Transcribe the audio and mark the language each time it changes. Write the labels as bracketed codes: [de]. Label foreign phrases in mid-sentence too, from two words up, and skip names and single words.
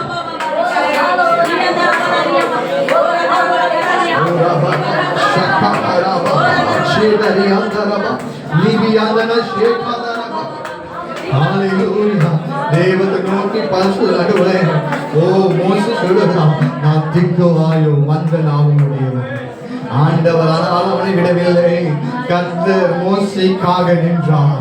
[ta] bana shakadara ba, shedari andara ba, libi andara shekadara ba. Hallelujah. தேவத்தை நோக்கி பரிசு நடுவே, ஓ மோசே சொல்லுகிறான், நான் திக்குவாயோ மந்த நாவுடையவன். ஆண்டவர் அவனை விடவில்லை. கர்த்தர் மோசேக்காக நின்றார்.